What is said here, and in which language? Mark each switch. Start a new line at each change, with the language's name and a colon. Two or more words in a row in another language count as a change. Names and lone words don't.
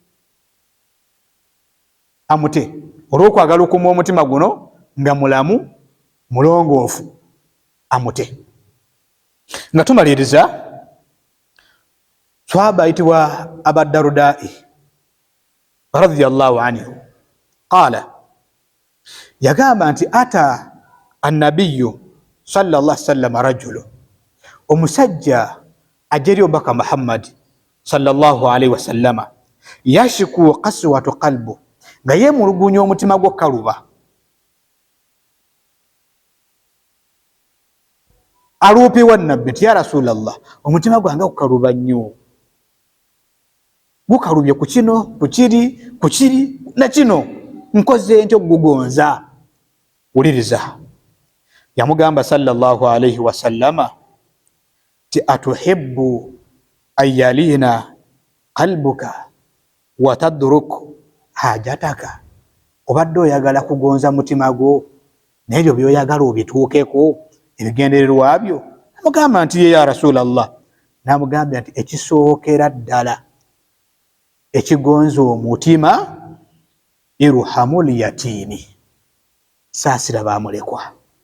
Ganda: Olw'okwagala okumuwa omutima guno nga mulamu mulongoofu, amute. Nga tumaliriza, swahaba ayitibwa Aba Darudai
Arabic: رضي الله عنه قال,
Ganda: yagamba nti
Arabic: أتى النبي صلى الله عليه وسلم رجل,
Ganda: omusajja ajja eri omubaka Muhammad
Arabic: صلى الله عليه وسلم, يشكو قسوة قلب,
Ganda: nga yeemulugunya omutima gwe kaluba. Aluupiwa nabbi nti
Arabic: يا رسول الله,
Ganda: omutima gwange gukaluba nnyo, gukalubye ku kino, ku kiri na kino, nkoze ntya okugugonza? Wuliriza, yamugamba
Arabic: صلى الله عليه وسلم
Ganda: ti
Arabic: أتحب أن يلين قلبك وتدرك حاجتك,
Ganda: obadde oyagala kugonza mutima gwo n'ebyo by'oyagala obituukeko ebigendererwa byo? Namugamba nti ye
Arabic: يا رسول الله.
Ganda: Namugamba nti ekisookera ddala ekigonza omutima,
Arabic: ارحم اليتيم,
Ganda: saasira bamulekwa.